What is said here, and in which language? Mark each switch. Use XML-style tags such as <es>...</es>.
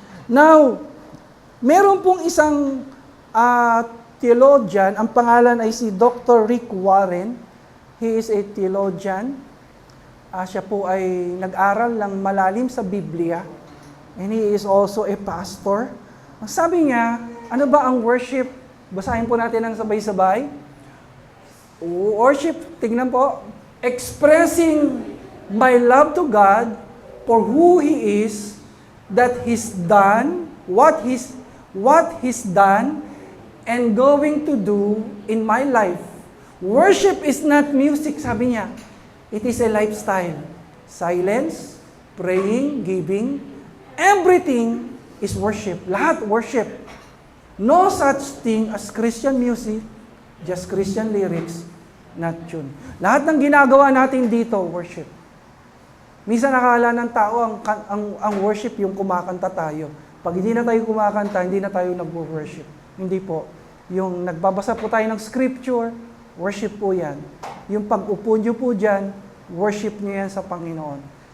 <tl>Now, meron pong isang theologian, ang pangalan ay si Dr. Rick Warren.</tl> <en>He is a theologian.</en> <tl>Siya po ay nag-aral ng malalim sa Biblia.</tl> <en>And he is also a pastor.</en> <tl>Ang sabi niya, ano ba ang worship? Basahin po natin ang sabay-sabay.</tl> <en>Worship,</en> <tl>tignan po,</tl> <en>expressing my love to God for who He is, that He's done, what He's done, and going to do in my life. Worship is not music,</en> <tl>sabi niya.</tl> <en>It is a lifestyle. Silence, praying, giving, everything is worship.</en> <tl>Lahat</tl> <en>worship. No such thing as Christian music, just Christian lyrics, not tune.</en> <tl>Lahat ng ginagawa natin dito, worship. Minsan nakakala ng tao ang worship yung kumakanta tayo. Pag hindi na tayo kumakanta, hindi na tayo nag-worship. Hindi po. Yung nagbabasa po tayo ng scripture, worship po yan. Yung pag-upo nyo po dyan, worship nyo yan sa Panginoon.</tl>